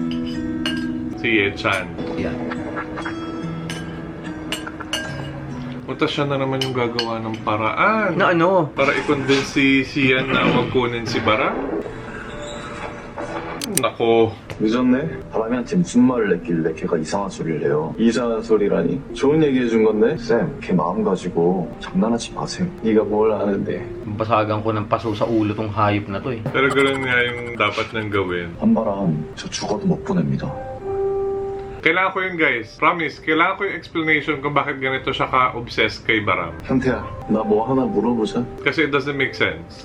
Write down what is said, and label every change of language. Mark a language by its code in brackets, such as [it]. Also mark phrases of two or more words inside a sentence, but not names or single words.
[tl] Si Ye Chan. [en] Yeah. [tl] Kung tas siya na naman yung gagawa ng paraan. Na ano? Para i-convince si Sian na huwag kunin si Baram. Nako. [ko] 늦었네? 바람이한테 무슨 말을 했길래 걔가 이상한 소리를 해요. 이상한 소리라니? 좋은 얘기 해준 건데? 쌤, 걔 마음 가지고 장난하지 마세요. 네가 뭘 아는데? [tl] Basagan ko ng paso sa ulo tong hayop na to eh. Pero ganoon nga yung dapat nang gawin. [ko] 한바람, 저 죽어도 못 보냅니다. [tl] Kailangan ko yun, guys. Promise, kailangan ko yung explanation kung bakit ganito siya ka-obsessed kay Baram. [ko] 현태야, 나 뭐 하나 물어보자. [en] Kasi it doesn't make sense.